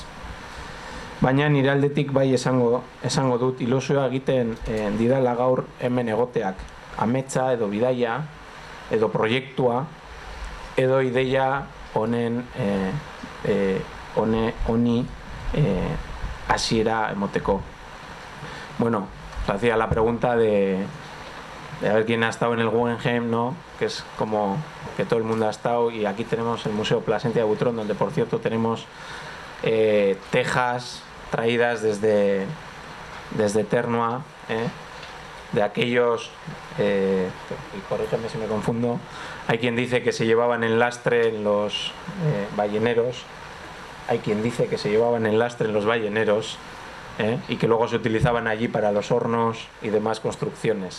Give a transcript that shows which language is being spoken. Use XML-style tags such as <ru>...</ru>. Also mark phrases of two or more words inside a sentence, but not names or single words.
<eu>Baina nire aldetik bai esango dut ilusioa egiten didala gaur hemen egoteak. Ametsa edo bidaia, edo proiektua, edo ideia honen honi hasiera emoteko.</eu> <es>Bueno, se hacía la pregunta de a ver quién ha estado en el Guggenheim, ¿no? Que es como que todo el mundo ha estado, y aquí tenemos el Museo Plasentia de Butron, donde por cierto tenemos tejas traídas desde Ternoa, de aquellos, y corrígeme si me confundo, hay quien dice que se llevaban en lastre en los balleneros, hay quien dice que se llevaban en lastre en los balleneros, y que luego se utilizaban allí para los hornos y demás construcciones.</es>